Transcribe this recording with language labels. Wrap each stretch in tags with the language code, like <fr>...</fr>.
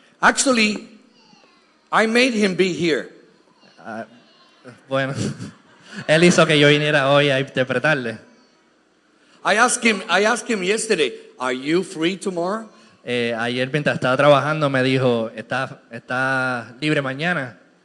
<en>Actually, I made him be here.</en> <es>Bueno, él hizo que yo viniera hoy a interpretarle.</es> <en>I asked him yesterday, are you free tomorrow?</en> <es>Ayer mientras estaba trabajando me dijo, ¿está libre mañana?</es>